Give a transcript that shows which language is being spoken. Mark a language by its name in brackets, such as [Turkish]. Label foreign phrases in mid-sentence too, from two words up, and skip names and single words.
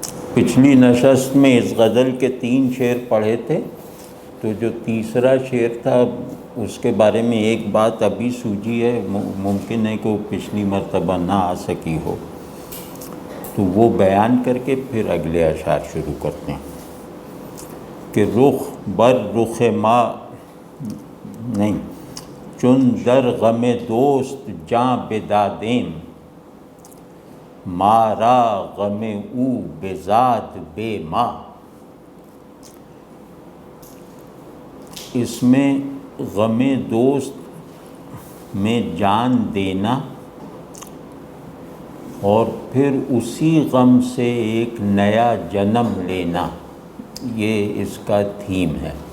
[Urdu] پچھلی نشست میں اس غزل کے 3 شعر پڑھے تھے، تو جو تیسرا شعر تھا اس کے بارے میں ایک بات ابھی سوجھی ہے، ممکن ہے کہ وہ پچھلی مرتبہ نہ آ سکی ہو، تو وہ بیان کر کے پھر اگلے اشعار شروع کرتے ہیں کہ [Persian] رخ بر رخ ما نہیں چون در غم دوست جاں بدادیم، مارا غم او بزاد بے ما۔ [Urdu] اس میں غم دوست میں جان دینا اور پھر اسی غم سے ایک نیا جنم لینا، یہ اس کا تھیم ہے۔